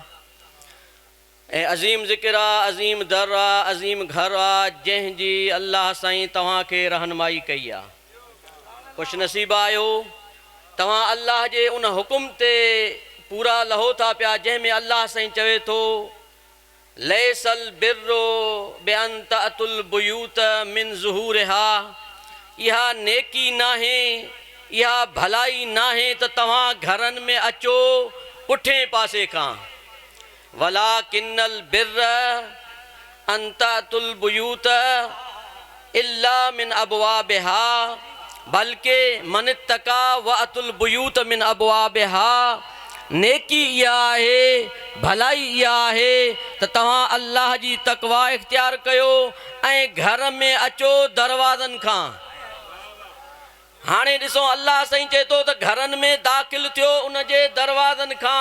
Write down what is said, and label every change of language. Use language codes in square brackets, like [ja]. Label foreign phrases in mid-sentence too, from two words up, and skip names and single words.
[sd] ऐं अज़ीम ज़िक्र आहे, अज़ीम दर आहे, अज़ीम घर आहे जंहिंजी अल्लाह साईं तव्हांखे रहनुमाई कई आहे. ख़ुशि नसीब आहियो तव्हां अल्लाह जे उन हुकुम ते पूरा लहो था पिया जंहिंमें अल्लाह साईं चवे थो [ar] ليس البر بأن تأتوا البيوت من ظهورها. [sd] इहा नेकी नाहे, इहा भलाई नाहे त तव्हां घरनि में अचो पुठे पासे खां. [ar] ولكن البر أن تأتوا البيوت إلا من أبوابها. بل من اتقى وأتوا البيوت من أبوابها. [sd] नेकी इहा आहे, भलाई इहा आहे त तव्हां अल्लाह जी तक़वा इख्तियार कयो ऐं घर में अचो दरवाज़नि खां. हाणे ॾिसो अल्लाह साईं चए थो त घरनि में दाख़िल थियो उन जे दरवाज़नि खां.